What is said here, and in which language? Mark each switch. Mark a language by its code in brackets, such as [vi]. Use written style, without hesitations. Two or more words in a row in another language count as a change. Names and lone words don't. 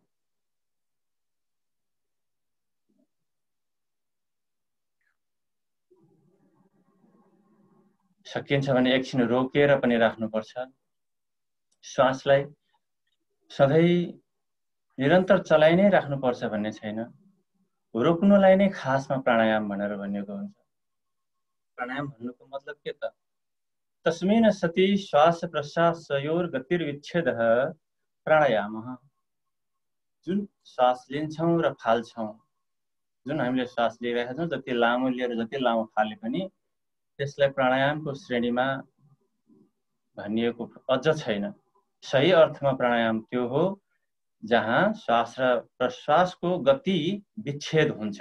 [ne] सकिन्छ भने एकछिन रोकेर पनि राख्नुपर्छ। श्वासलाई सधैँ निरन्तर चलाइ नै राख्नुपर्छ भन्ने छैन। रोक्नुलाई नै खासमा प्राणायाम भनेर भनिएको हुन्छ। प्राणायाम भन्नुको मतलब के त? [sa] तस्मिन् सति श्वास प्रश्वासयोर गतिर्विच्छेदः प्राणायामः। [ne] जुन श्वास लिन्छौं र फाल्छौं, जुन हामीले श्वास लिइरहेका छौं, जति लामो लिएर जति लामो फाले पनि त्यसलाई प्राणायामको श्रेणीमा भनिएको अझ छैन। सही अर्थमा प्राणायाम त्यो हो जहाँ श्वास र प्रश्वासको गति विच्छेद हुन्छ।